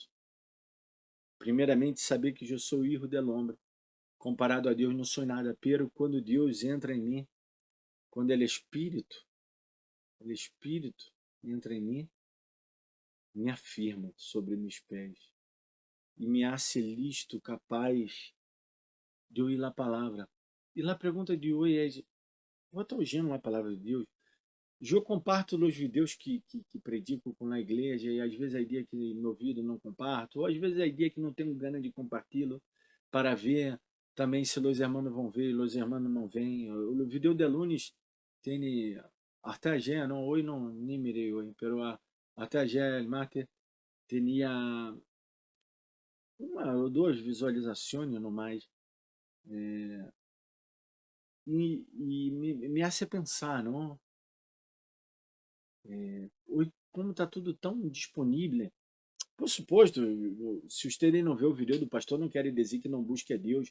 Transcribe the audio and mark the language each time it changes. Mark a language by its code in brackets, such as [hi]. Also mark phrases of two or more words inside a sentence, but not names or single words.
[pt] Primeiramente, saber que eu sou filho del homem. Comparado a Deus, não sou nada. Pero quando Deus entra em mim, quando Ele é Espírito entra em mim, me afirma sobre meus pés e me [es] hace listo, [pt] capaz de ouvir a palavra. E lá a pergunta de hoje é: vou estar ouvindo a palavra de Deus? Eu comparto os vídeos que predico com a igreja e às vezes há dia que no ouvido não comparto, ou às vezes há dia que não tenho ganas de compartilhá-lo para ver também se os irmãos vão ver, os irmãos não vêm. O vídeo de lunes tem até ayer, não, hoje não, nem mirei hoje, pero até [es] ayer el martes [pt] tinha uma ou duas visualizações no mais. E me hace pensar, não? Hoje, como está tudo tão disponível, por suposto, se vocês não vê o vídeo do pastor, não quer dizer que não busque a Deus.